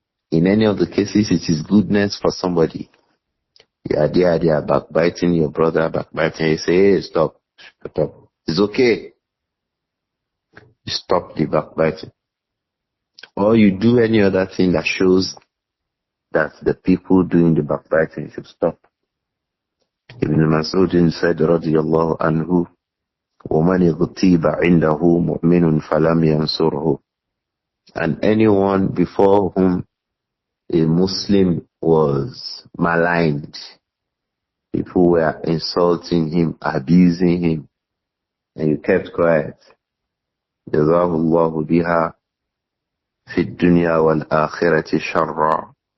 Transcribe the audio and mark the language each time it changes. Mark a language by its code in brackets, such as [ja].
[en] In any of the cases, it is goodness for somebody. You are there, they are backbiting your brother, backbiting. You say, hey, stop. It's okay. You stop the backbiting. Or you do any other thing that shows that the people doing the backbiting should stop. Ibn Mas'ud said, [ar] radiyallahu anhu, وَمَنِ غُتِيبَ عِنْدَهُ مُؤْمِنٌ فَلَمْ يَنْصُرْهُ. [en] And anyone before whom a Muslim was maligned, People were insulting him, abusing him, and you kept quiet. [ar] Jazahullahu biha fi dunya wal akhirati sharra.